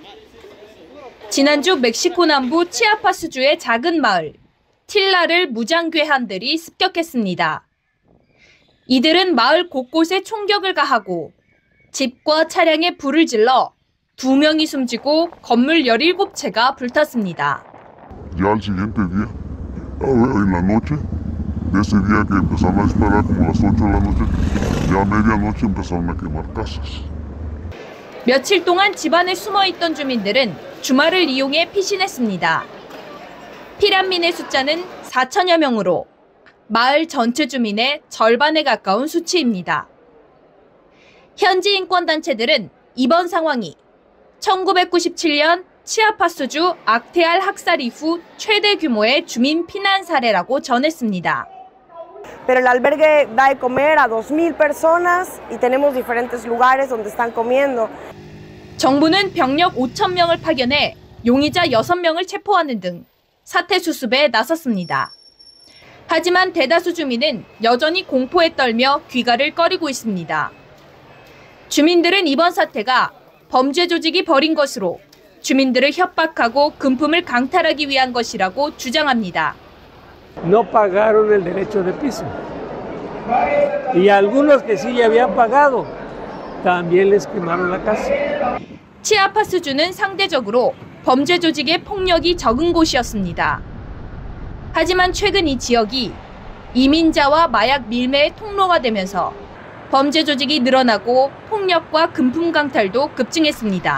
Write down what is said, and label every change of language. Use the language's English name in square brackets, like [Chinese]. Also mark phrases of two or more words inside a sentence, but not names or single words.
[Korean] 지난주 멕시코 남부 치아파스주의 작은 마을 틸라를 무장괴한들이 습격했습니다. 이들은 마을 곳곳에 총격을 가하고 집과 차량에 불을 질러 2명이 숨지고 건물 17채가 불탔습니다. [Spanish] Ya al siguiente día, en la noche, de ese día que empezaron a disparar como a las 8 de la noche, ya a medianoche empezaron a quemar casas. [Korean] 며칠 동안 집안에 숨어있던 주민들은 주말을 이용해 피신했습니다. 피난민의 숫자는 4천여 명으로 마을 전체 주민의 절반에 가까운 수치입니다. 현지 인권단체들은 이번 상황이 1997년 치아파스주 악테알 학살 이후 최대 규모의 주민 피난 사례라고 전했습니다. [Spanish] Pero el albergue da de comer a 2,000 personas y tenemos diferentes lugares donde están comiendo. [Korean] 정부는 병력 5천 명을 파견해 용의자 6명을 체포하는 등 사태 수습에 나섰습니다. 하지만 대다수 주민은 여전히 공포에 떨며 귀가를 꺼리고 있습니다. 주민들은 이번 사태가 범죄 조직이 벌인 것으로 주민들을 협박하고 금품을 강탈하기 위한 것이라고 주장합니다. [Spanish] No pagaron el derecho de piso. Y algunos que sí ya habían pagado, también les quemaron la casa. [Korean] 치아파스주는 상대적으로 범죄 조직의 폭력이 적은 곳이었습니다. 하지만 최근 이 지역이 이민자와 마약 밀매의 통로가 되면서 범죄 조직이 늘어나고 폭력과 금품 강탈도 급증했습니다.